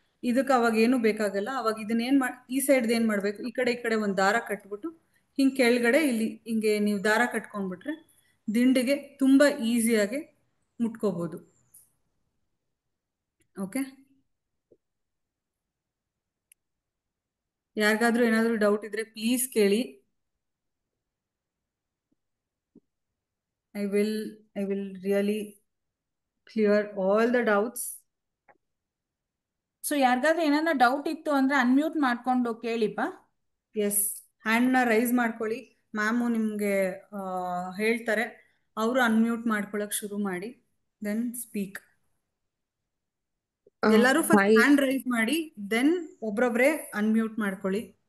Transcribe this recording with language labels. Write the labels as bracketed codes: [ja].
[kn] ಇದಕ್ಕೆ ಅವಾಗ ಏನು ಬೇಕಾಗಲ್ಲ. ಅವಾಗ ಇದನ್ನೇನು ಈ ಸೈಡ್ದು ಏನು ಮಾಡಬೇಕು, ಈ ಕಡೆ ಒಂದು ದಾರ ಕಟ್ಬಿಟ್ಟು ಹಿಂಗೆ ಕೆಳಗಡೆ ಇಲ್ಲಿ ಹಿಂಗೆ ನೀವು ದಾರ ಕಟ್ಕೊಂಡ್ಬಿಟ್ರೆ ದಿಂಡಿಗೆ ತುಂಬ ಈಸಿಯಾಗಿ ಮುಟ್ಕೋಬೋದು. ಓಕೆ, ಯಾರಿಗಾದ್ರೂ ಏನಾದರೂ ಡೌಟ್ ಇದ್ರೆ ಪ್ಲೀಸ್ ಕೇಳಿ. [en] I will really clear all the doubts. [kn] So ಯಾರಿಗಾದ್ರೂ ಏನಾದ್ರು ಡೌಟ್ ಇತ್ತು ಅಂದ್ರೆ ಅನ್ಮ್ಯೂಟ್ ಮಾಡ್ಕೊಂಡು ಕೇಳಿಪ್ಪ. ಎಸ್, ಹ್ಯಾಂಡ್ನ ರೈಸ್ ಮಾಡ್ಕೊಳ್ಳಿ, ಮ್ಯಾಮು ನಿಮಗೆ ಹೇಳ್ತಾರೆ. ಅವರು ಅನ್ಮ್ಯೂಟ್ ಮಾಡ್ಕೊಳಕ್ ಶುರು ಮಾಡಿ, [en] Then speak. [kn] ಎಲ್ಲರೂ ಫಸ್ಟ್ ಹ್ಯಾಂಡ್ ರೈಸ್ ಮಾಡಿ, ದೆನ್ ಒಬ್ರೊಬ್ರೆ ಅನ್ಮ್ಯೂಟ್ ಮಾಡ್ಕೊಳ್ಳಿ.